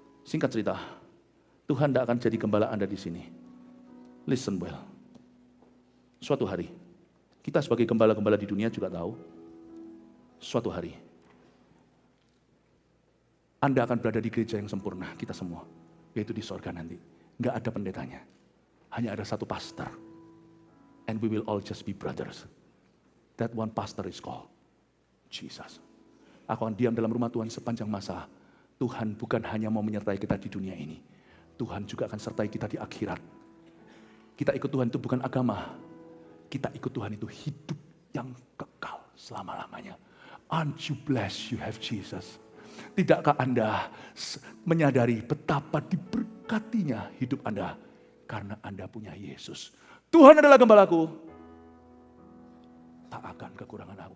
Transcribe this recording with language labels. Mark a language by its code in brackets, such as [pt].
[id] Singkat cerita, Tuhan tidak akan jadi gembala Anda di sini. [en] Listen well. [id] Suatu hari, kita sebagai gembala-gembala di dunia juga tahu, suatu hari, Anda akan berada di gereja yang sempurna, kita semua. Yaitu di sorga nanti. Nggak ada pendetanya. Hanya ada satu pastor. [en] And we will all just be brothers. That one pastor is called Jesus. [id] Aku akan diam dalam rumah Tuhan sepanjang masa. Tuhan bukan hanya mau menyertai kita di dunia ini. Tuhan juga akan sertai kita di akhirat. Kita ikut Tuhan itu bukan agama. Kita ikut Tuhan itu hidup yang kekal selama-lamanya. [en] Aren't you blessed you have Jesus? [id] Tidakkah Anda menyadari betapa diberkatinya hidup Anda? Karena Anda punya Yesus. Tuhan adalah gembalaku. Tak akan kekurangan aku.